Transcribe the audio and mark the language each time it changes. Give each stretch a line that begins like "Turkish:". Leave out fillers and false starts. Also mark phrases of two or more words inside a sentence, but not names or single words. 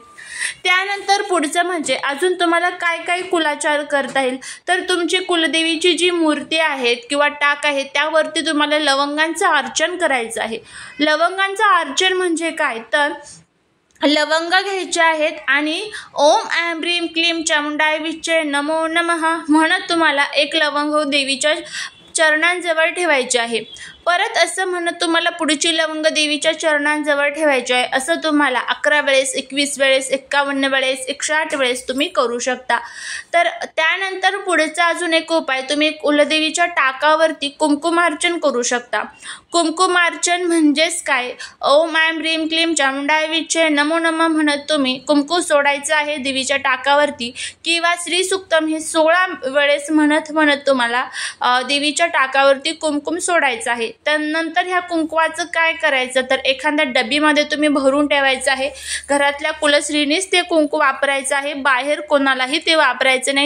Marathi: त्यानंतर पुढचं म्हणजे अजून तुम्हाला काय काय कुलाचार करता येईल तर तुमची कुलदेवीची जी मूर्ती आहेत किंवा टाक आहे त्यावरती तुम्हाला लवंगांचं अर्चन करायचं आहे। लवंगांचं अर्चन म्हणजे काय तर लवंग घ्यायचे आहेत आणि
Sanskrit: ओम ऐं ह्रीं क्लीं चामुंडाय विच्चे नमो नमः
Marathi: म्हणत तुम्हाला एक लवंग देवीच्या चरणांजवळ ठेवायचे आहे। परत असं म्हणत तुम्हाला पुढची लवंग देवीच्या चरणांजवळ ठेवायची आहे। असं तुम्हाला 11 वेळेस, 21 वेळेस, 51 वेळेस, 108 वेळेस तुम्ही करू शकता। तर त्यानंतर पुढचा अजून एक उपाय, तुम्ही कुलदेवीच्या टाकावरती कुंकुमार्चन करू शकता। कुंकुमार्चन म्हणजेच काय,
Sanskrit: ओम ऐं ह्रीं क्लीं चामुंडाय विच्चे नमो नमः
Marathi: म्हणत तुम्ही कुंकू सोडायचं आहे देवीच्या टाकावरती किंवा श्री सुक्तम हे 16 वेळेस म्हणत म्हणत तुम्हाला देवीच्या टाकावरती कुंकुम सोडायचं आहे। त्यानंतर ह्या कुंकवाचं काय करायचं तर एखाद्या डबीमध्ये तुम्ही भरून ठेवायचं आहे। घरातल्या कुलस्त्रीनेच ते कुंकू वापरायचं आहे, बाहेर कोणालाही ते वापरायचं नाही।